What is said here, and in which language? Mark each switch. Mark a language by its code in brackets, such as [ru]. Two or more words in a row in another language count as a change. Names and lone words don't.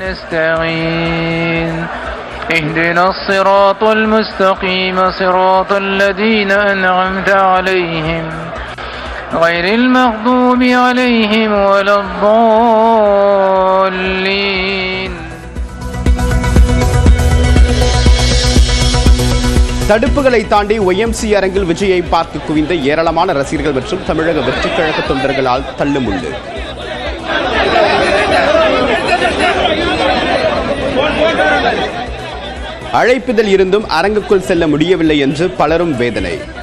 [ar] اهدنا الصراط المستقيم صراط الذين أنعمت عليهم غير المغضوب عليهم ولا الضالين. [ta] தடுப்புகளை தாண்டி YMC அரங்கில் விஜயை பார்த்து குவிந்த ஏராளமான ரசிகர்கள் மற்றும் தமிழக வெற்றிக் கழக தொண்டர்களால் தள்ளுமுள்ளு. அழைப்பிதழ் இருந்தும் அரங்குக்குள் செல்ல முடியவில்லை என்று பலரும் வேதனை.